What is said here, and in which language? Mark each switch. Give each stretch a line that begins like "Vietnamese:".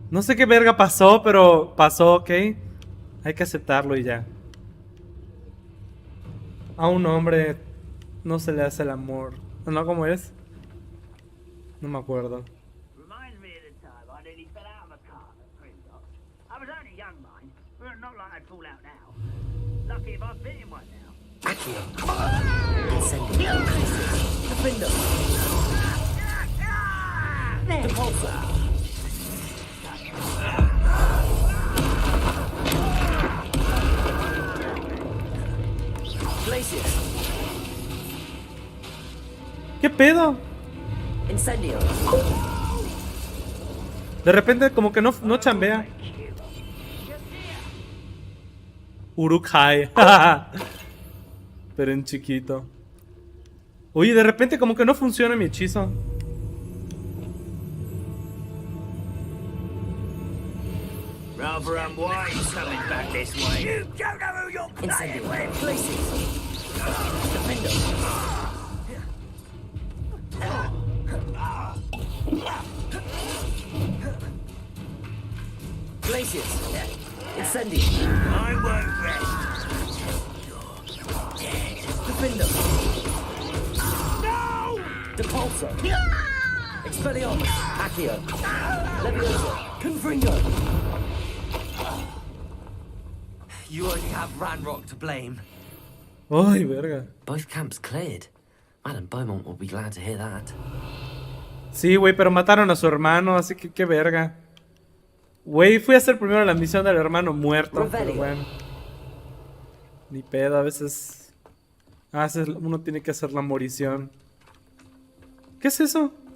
Spanish: No sé qué verga pasó, pero pasó, ¿ok? Hay que aceptarlo y ya. A un hombre no se le hace el amor. ¿No? ¿Cómo es? No me acuerdo.
English: Reminds me of the time I nearly fell out of a car at Grimlock. I was only young, mind, but not like I'd fall out now. Lucky if I've been in one now. Accio! Incendio! Defendo! Depulso! Glacier!
Spanish: ¿Qué pedo?
English: Incendio!
Spanish: De repente como que no chambea. Uruk-hai. Pero en chiquito. Oye, de repente como que no funciona mi hechizo.
English: Rather unwise coming back this way. You don't know who you're playing with. Places! Defendo! Glaciers! Incendio! I won't rest until you're dead. Defendo! No! Depulso! Expelliarmus! Accio! Leviosa! Confringo! You only have Ranrock to blame.
Spanish: Ay, verga.
English: Both camps cleared. Madam Beaumont will be glad to hear that.
Spanish: Sí, güey, pero mataron a su hermano, así que qué verga. Güey, fui a hacer primero la misión del hermano muerto, pero bueno. Ni pedo, a veces uno tiene que hacer la morición. ¿Qué es eso?